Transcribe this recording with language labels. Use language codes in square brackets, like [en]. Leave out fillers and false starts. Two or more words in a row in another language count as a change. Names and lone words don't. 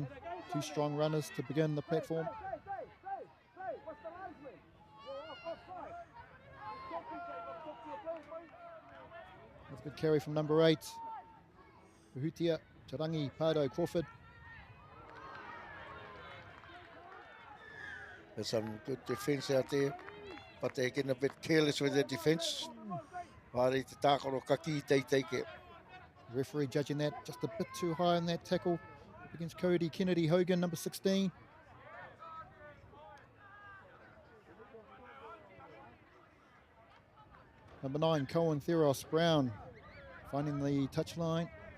[en] 2 strong runners to begin the platform. That's a good carry from number 8. Uhutia, Tarangi, Pardo, Crawford. There's some good defence out there, but they're getting a bit careless with their defence. [mi] Whare te tākoro kaki te ke. [en] Referee judging that just a bit too high in that tackle against Cody Kennedy Hogan, number 16. Number 9, Cohen Theros Brown, finding the touchline.